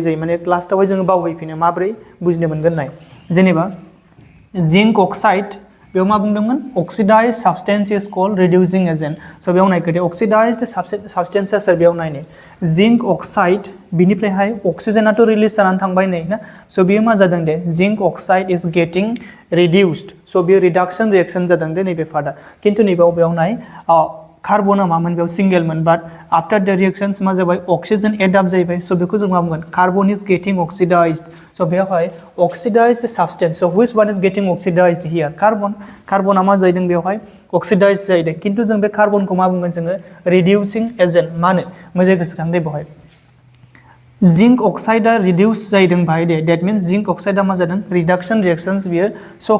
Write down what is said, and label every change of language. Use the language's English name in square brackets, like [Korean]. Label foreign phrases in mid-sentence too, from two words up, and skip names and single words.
[Bodo] जायो माने लास्टआवहाय जोङो बावहैफिनो माब्रै बुजिनो मोनगोन नाय जेनेबा [English] zinc oxide [Bodo] बेयाव मा बुंदोंमोन [English] oxidized substance is called reducing agent so [Bodo] बेयाव नायखो दे [English] oxidized substance [Bodo] सोर बेयाव नायनो [English] zinc oxide [Bodo] बिनिफ्रायहाय अक्सिजेनाथ' रिलीज जानानै थांबाय नै ना सो बेयो मा जादों दे [English] zinc oxide is getting reduced [Bodo] सो बेयो [English] reduction reaction [Bodo] जादों दे नैबे पार्टआ खिन्थु नैबेयाव बेयाव नाय कार्बना मामोन बेयाव सिंगेलमोन [English] but after the reactions [Bodo] मा जाबाय [English] oxygen add up [Bodo] जाबाय सो बेखौ जों मा बुंगोन [English] carbon is getting oxidized so [Bodo] बेयावहाय [English] oxidized substance so which one is getting oxidized here [Bodo] कार्बना मा जादों बेयावहाय ऑक्सीडाइज्ड जादों खिन्थु जों बे कार्बनखौ मा बुंगोन जोङो [English] reducing agent [Bodo] मानो मोजाङै गोसोखांदे बेवहाय [English] zinc oxide reduce [Bodo] जादों बाहाय दे [English] that means zinc oxide [Bodo] मा जादों [English] reduction reactions [Bodo] बियो श'